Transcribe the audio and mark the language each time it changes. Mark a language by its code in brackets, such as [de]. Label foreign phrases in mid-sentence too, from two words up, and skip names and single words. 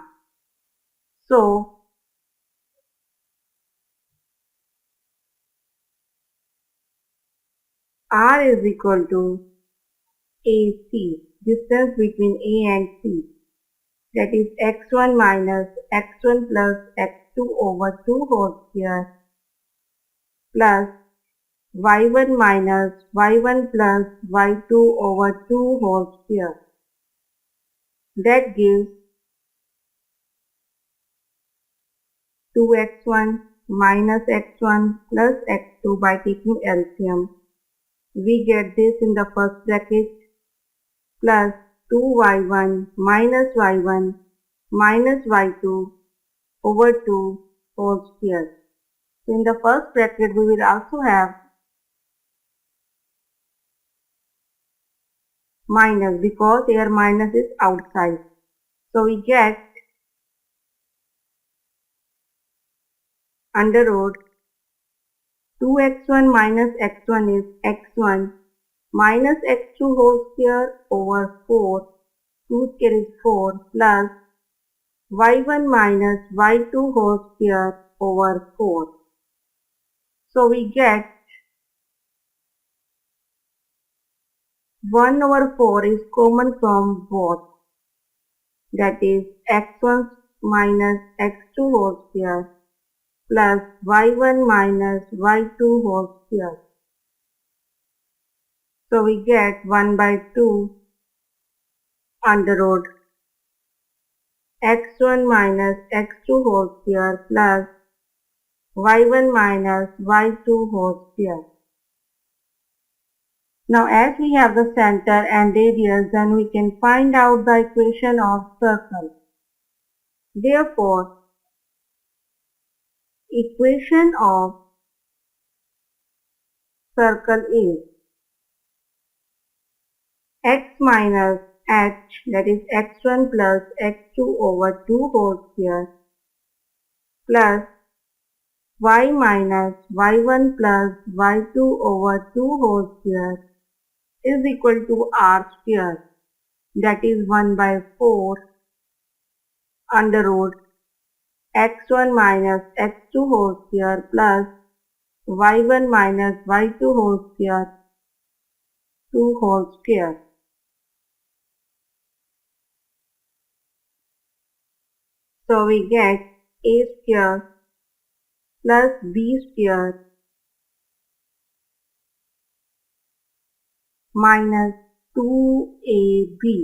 [en] So R is equal to AC, distance between A and C, that is x1 minus x1 plus x2 over 2 whole square plus y1 minus y1 plus y2 over 2 whole square. That gives 2x1 minus x1 plus x2 by taking LCM. We get this in the first bracket plus 2y1 minus y1 minus y2 over 2 whole square. So in the first bracket we will also have minus because here minus is outside. So we get under root 2x1 minus x1 is x1 minus x2 whole square over 4. 2 square is 4 plus y1 minus y2 whole square over 4. So we get 1 over 4 is common from both. That is x1 minus x2 whole square plus y1 minus y2 whole square. So we get 1 by 2 under root x1 minus x2 whole square plus y1 minus y2 whole square. Now as we have the center and radius, then we can find out the equation of circle. Therefore, equation of circle is x minus h, that is x1 plus x2 over 2 whole square plus y minus y1 plus y2 over 2 whole square is equal to r square, that is 1 by 4 under root x1 minus x2 whole square plus y1 minus y2 whole square 2 whole square. So we get a square plus b square minus 2ab.